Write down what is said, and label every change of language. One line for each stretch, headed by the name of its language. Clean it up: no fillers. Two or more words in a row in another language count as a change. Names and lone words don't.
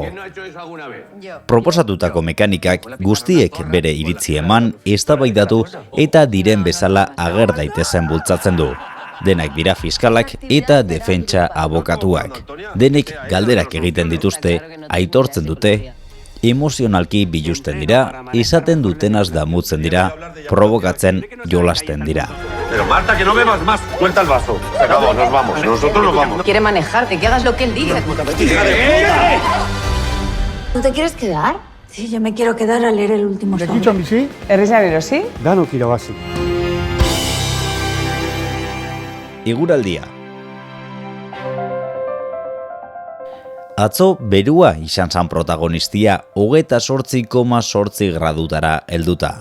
Basque: Proposatutako mekanikak guztiek bere iritzi eman, eztabaidatu eta diren bezala ager daitezen bultzatzen du. Denak dira fiskalak eta defentsa abokatuak. Denek galderak egiten dituzte, aitortzen dute, emozionalki biluzten dira, izaten dutenaz damutzen dira, provokatzen jolasten dira.
Spanish: Pero Marta, que no bebas más. Suelta el vaso. Se acabó, nos vamos. Nosotros nos vamos. Quiere manejarte, que hagas lo que él dice. ¿No te quieres quedar? Sí, yo me quiero quedar a leer el último sobre.
Basque: Lekitxon bizi, Erreza birozi? danok irabazi. Eguraldia. Atzo berua izan zan protagonistia 28,8 gradutara helduta.